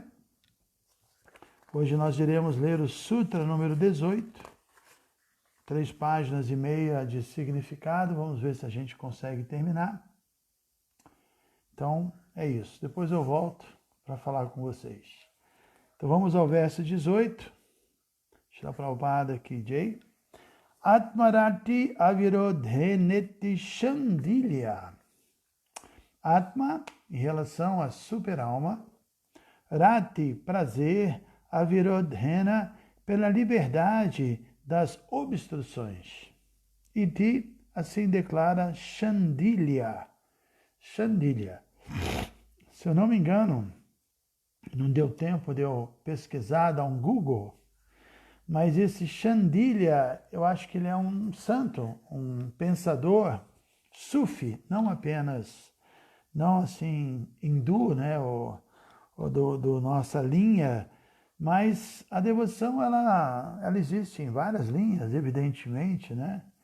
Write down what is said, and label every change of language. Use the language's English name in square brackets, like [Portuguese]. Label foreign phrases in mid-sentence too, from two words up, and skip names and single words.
[Portuguese] Hoje nós iremos ler o Sutra número 18, 3 páginas e meia de significado. Vamos ver se a gente consegue terminar. Então, é isso. Depois eu volto para falar com vocês. Então, vamos ao verso 18. Shila Prabhupada aqui, Jai. [Sanskrit] आत्मरत्य् अविरोधेनेति शाण्डिल्यः. [Portuguese] Atma, em relação à super-alma. Rati, prazer. Avirodhena, pela liberdade das obstruções. Iti, assim declara Shandilya. Shandilya. Se eu não me engano, não deu tempo de eu pesquisar, dar um Google, mas esse Shandilya, eu acho que ele é um santo, um pensador sufi, não apenas, não assim, hindu, né, ou do nossa linha, mas a devoção, ela existe em várias linhas, evidentemente, né?